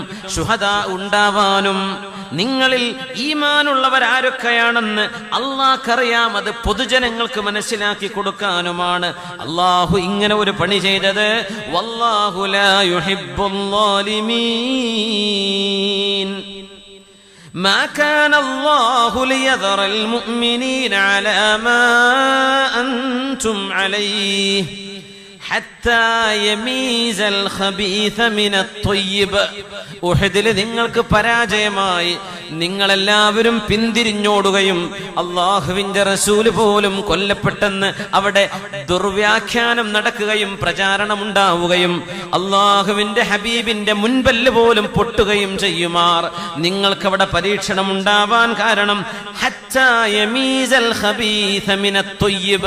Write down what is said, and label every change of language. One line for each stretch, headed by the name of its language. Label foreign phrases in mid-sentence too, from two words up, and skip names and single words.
Malayalam: ശുഹദാ ഉണ്ടാവാനും നിങ്ങളിൽ ഈമാനുള്ളവർ ആരൊക്കെയാണെന്ന് അല്ലാഹ്ക്കറിയാം. അത് പൊതുജനങ്ങൾക്ക് മനസ്സിലാക്കി കൊടുക്കാനുമാണ് അല്ലാഹു ഇങ്ങനെ ഒരു പണി ചെയ്തത്.
Arabic: والله لا يحب الظالمين. ما كان الله ليذر المؤمنين على ما أنتم عليه حتى يميز الخبيث من الطيب.
Malayalam: ഉഹദിൽ നിങ്ങൾക്ക് പരാജയമായി, നിങ്ങളെല്ലാവരും പിന്തിരിഞ്ഞോടുകയും അല്ലാഹുവിന്റെ റസൂല് പോലും കൊല്ലപ്പെട്ടെന്ന് അവിടെ ദുർവ്യാഖ്യാനം നടക്കുകയും പ്രചാരണമുണ്ടാവുകയും അല്ലാഹുവിന്റെ ഹബീബിന്റെ മുൻപല്ല് പോലും പൊട്ടുകയും ചെയ്യുമാർ നിങ്ങൾക്കവിടെ പരീക്ഷണം ഉണ്ടാവാൻ കാരണം
Arabic: حتى يميز الخبيث من الطيب.